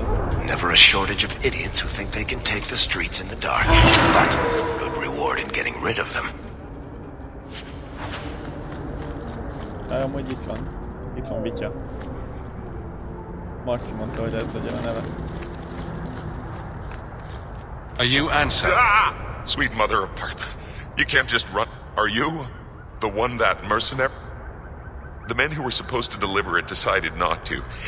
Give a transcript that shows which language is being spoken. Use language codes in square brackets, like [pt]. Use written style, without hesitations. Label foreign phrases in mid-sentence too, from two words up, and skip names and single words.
[en] Never a shortage of idiots who think they can take the streets in the dark. But good reward in getting rid of them. [hu] Amúgy itt van. Itt van Vitya. Marci mondta, hogy ez legyen a neve. [en] Are you answer? Ah! Sweet mother of part. You can't just run. Are you the one that mercenary? The men who were supposed to deliver it decided not to.